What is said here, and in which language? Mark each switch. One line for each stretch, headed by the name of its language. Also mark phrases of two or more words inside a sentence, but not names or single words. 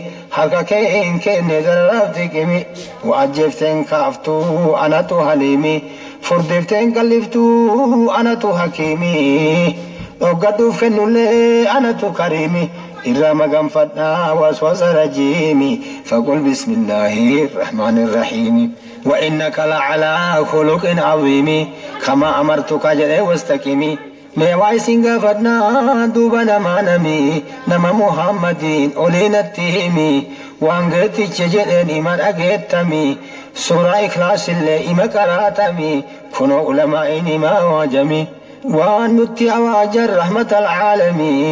Oromo: Harka kee hin kenne dararaaf diqimi. Waajjefteen kaaftuu anatu haliimi. Furdifteen kalliftuu anatu hakiimi. Dhoggadhuuf kennullee anatu kariimi. Irraa maganfadhaa waswasa rajiimi.
Arabic: فقل بسم الله الرحمن الرحيم. وإنك لعلى خلق عظيم. كما أمرتك jedhee واستقم.
Oromo: Mee waa isin gaafadhaa, duuba namaa nami, nama Muhammadiin olii natti himi. Waan geeticha jedheen hima dhageettami. Suuraa Ikhlaas illee hima qaraatami. Kunoo ulamaa'iin hima awaajami. Waan nutti awaajan
Arabic: رحمة للعالمين.